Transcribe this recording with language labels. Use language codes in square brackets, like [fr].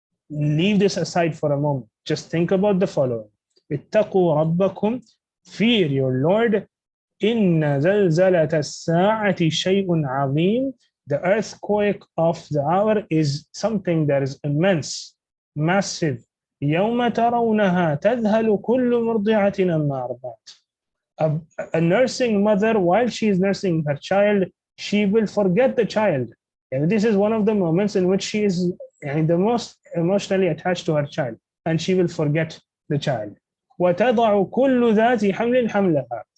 [en] Leave this aside for a moment. Just think about the following. [ar] اتقوا ربكم, [en] fear your Lord. [ar] إن زلزلة الساعة شيء عظيم. [en] The earthquake of the hour is something that is immense, massive. [ar] يوم ترونها تذهل كل مرضعة عما أرضعت. [en] A nursing mother, while she is nursing her child, she will forget the child. And this is one of the moments in which she is the most emotionally attached to her child, and she will forget the child. [ar] وَتَضَعُ كُلُّ ذَاتِ حَمْلٍ حَمْلَهَا.